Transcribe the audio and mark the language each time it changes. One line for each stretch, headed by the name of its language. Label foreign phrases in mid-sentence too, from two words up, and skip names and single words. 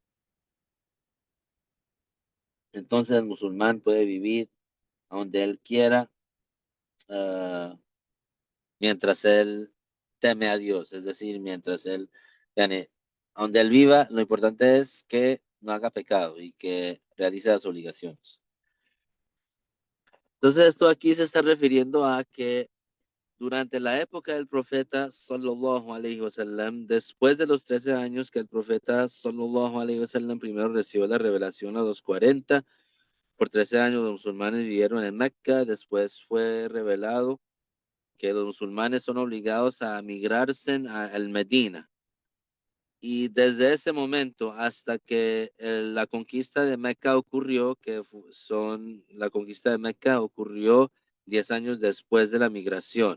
Spanish: Entonces el musulmán puede vivir a donde él quiera, ah, mientras él teme a Dios, es decir, mientras él, yani, a donde él viva, lo importante es que no haga pecado y que realice las obligaciones. Entonces, esto aquí se está refiriendo a que durante la época del profeta
Arabic: صلى الله عليه وسلم,
Spanish: después de los 13 años que el profeta
Arabic: صلى الله عليه وسلم
Spanish: primero recibió la revelación a los 40, por 13 años los musulmanes vivieron en Mecca, después fue revelado que los musulmanes son obligados a migrarse al Medina. Y desde ese momento hasta que la conquista de Meca ocurrió, la conquista de Meca ocurrió 10 años después de la migración.